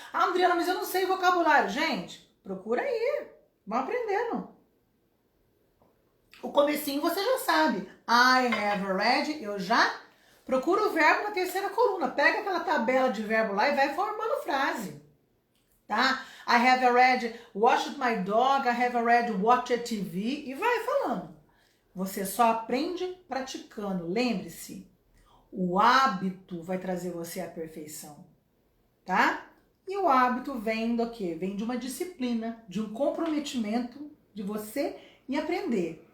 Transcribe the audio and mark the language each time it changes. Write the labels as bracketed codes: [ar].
[pt] Ah, Adriana, mas eu não sei vocabulário. Gente, procura aí. Vamos aprendendo. O comecinho você já sabe. [en] I have already, [pt] eu já. Procura o verbo na terceira coluna. Pega aquela tabela de verbo lá e vai formando frase. Tá? [en] I have already watched my dog. I have already watched TV. [pt] E vai falando. Você só aprende praticando. Lembre-se. O hábito vai trazer você à perfeição, tá? E o hábito vem do quê? Vem de uma disciplina, de um comprometimento de você em aprender.